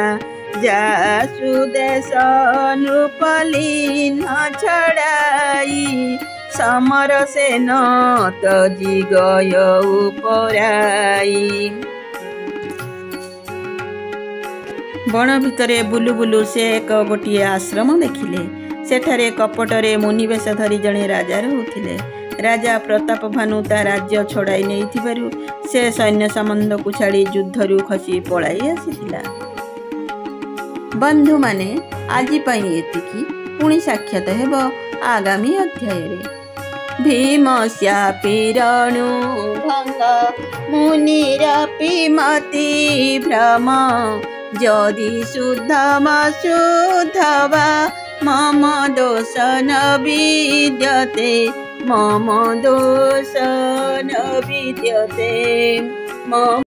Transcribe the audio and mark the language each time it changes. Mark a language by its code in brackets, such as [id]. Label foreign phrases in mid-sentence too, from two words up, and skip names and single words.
[awa] जासु देश नृपलीन छड़ाई समर सेन तजी गय उपराई। [or] ବଣ ଭିତରେ ବୁଲୁ ବୁଲୁ ସେ ଏକ ଗୋଟିଏ ଆଶ୍ରମ ଦେଖିଲେ। ସେଠାରେ କପଟରେ ମୁନିବେଶ ଧରି ଜଣେ ରାଜା ରହୁଥିଲେ। ରାଜା ପ୍ରତାପ ଭାନୁ ତା ରାଜ୍ୟ ଛଡ଼ାଇ ନେଇଥିବାରୁ ସେ ସୈନ୍ୟ ସମ୍ବନ୍ଧ କୁ ଛାଡ଼ି ଯୁଦ୍ଧରୁ ଖସି ପଳାଇ ଆସିଥିଲା। ବନ୍ଧୁ ମାନେ ଆଜି ପାଇଁ ଏତିକି। ପୁଣି ସାକ୍ଷାତ ହେବା ଆଗାମୀ ଅଧ୍ୟାୟ ରେ। [sa] भीमस्यापि रणु भंग मुनिरपि मति भ्रम जदि शुद्धम शुद्धवा मम दोष न विद्यते मम दोष न विद्यते।